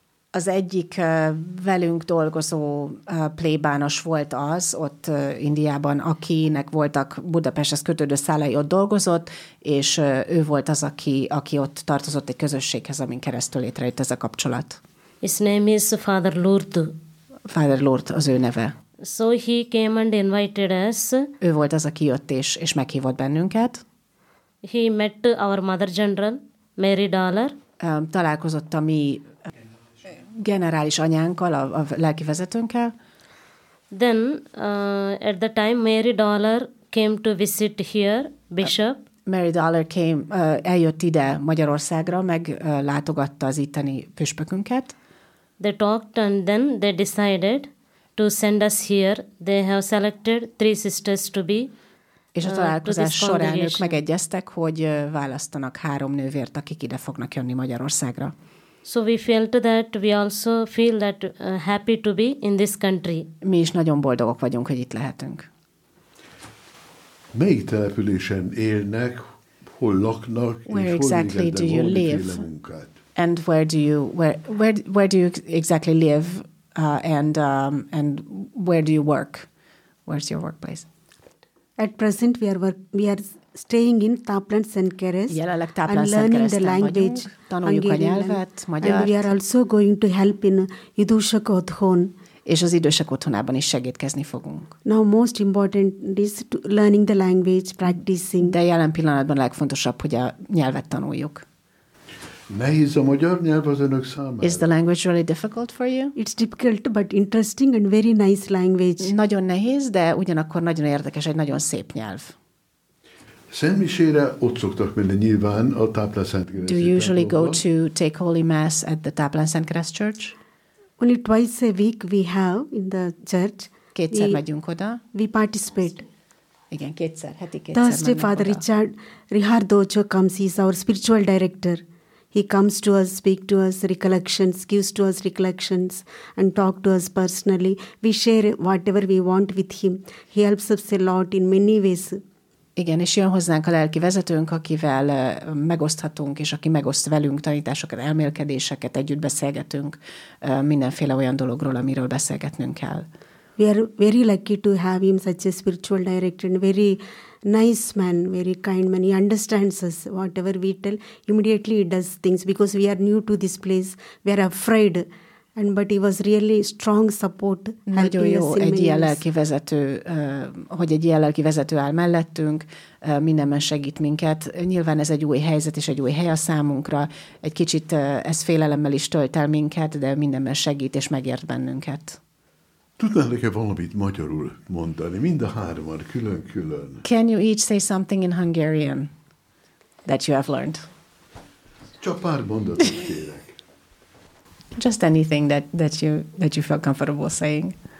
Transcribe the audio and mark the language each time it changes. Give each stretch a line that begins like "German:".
Hungarian: Az egyik velünk dolgozó plébános volt az ott Indiában, akinek voltak Budapesthez kötődő szálai, ott dolgozott, és ő volt az, aki ott tartozott egy közösséghez, amin keresztül létrejött ez a kapcsolat.
English: His name is Father Lourdes.
Hungarian: Father Lourdes az ő neve.
English: So he came and invited us.
Hungarian: Ő volt az, aki jött és meghívott bennünket.
English: He met our Mother General, Mary Dollar.
Hungarian: Találkozott a mi generális anyánkkal, a lelki vezetőnkkel.
English: Then at the time Mary Dollar came to visit here, Bishop. Mary Dollar came,
Hungarian: eljött ide Magyarországra, meglátogatta az itteni püspökünket.
English: They talked and then they decided to send us here. They have selected three sisters to be.
Hungarian: És a találkozás során ők megegyeztek, hogy választanak három nővért, akik ide fognak jönni Magyarországra.
English: So we felt that we also feel that happy to be in this country.
Hungarian: Mi is nagyon boldogok vagyunk, hogy itt lehetünk. Melyik településen élnek, hol laknak,
English: where
Hungarian: és
English: exactly
Hungarian: hol
English: do you live?
Hungarian: Munkát?
English: And where do you exactly live and where do you work? Where's your workplace? At present we are staying in Tápland Szentkeres.
Hungarian: Jelenleg Tápland Szentkeresen vagyunk, tanuljuk a nyelvet, magyart.
English: And we are also going to help in
Hungarian: idősek otthon. És az idősek otthonában is segítkezni fogunk.
English: Now most important is to learning the language, practicing.
Hungarian: De jelen pillanatban legfontosabb, hogy a nyelvet tanuljuk. Nehéz a magyar nyelv az önök számára?
English: Is the language really difficult for you? It's difficult, but interesting and very nice language.
Hungarian: Nagyon nehéz, de ugyanakkor nagyon érdekes, egy nagyon szép nyelv. Szentmisére ott szoktak menni nyilván a Táplán Szentkereszt.
English: Do you usually go to take holy mass at the Táplán Szentkereszt Church? Only twice a week we have in the church.
Hungarian: Kétszer megyünk oda.
English: We participate.
Hungarian: Igen, kétszer, heti kétszer megyünk oda.
English: Thursday Father Richard Rihardocho comes, he's our spiritual director. He comes to us, speak to us, recollections, gives to us recollections, and talk to us personally. We share whatever we want with him. He helps us a lot in many ways.
Hungarian: Igen, és jön hozzánk a lelki vezetőnk, akivel megoszthatunk, és aki megoszt velünk tanításokat, elmélkedéseket, együtt beszélgetünk mindenféle olyan dologról, amiről beszélgetnünk kell.
English: We are very lucky to have him such a spiritual director, and very nice man, very kind man. He understands us, whatever we tell, immediately he does things, because we are new to this place, we are afraid. And but he was really strong support.
Hungarian: Nagyon jó egy ilyen lelki vezető, hogy egy ilyen lelki vezető áll mellettünk, mindenben segít minket. Nyilván ez egy új helyzet és egy új hely a számunkra. Egy kicsit ez félelemmel is tölt el minket, de mindenben segít és megért bennünket. Tudnál neked valamit magyarul mondani, mind a hárman, külön-külön?
English: Can you each say something in Hungarian that you have learned?
Hungarian: Csak pár mondatot kérek.
English: Just anything that you feel comfortable saying.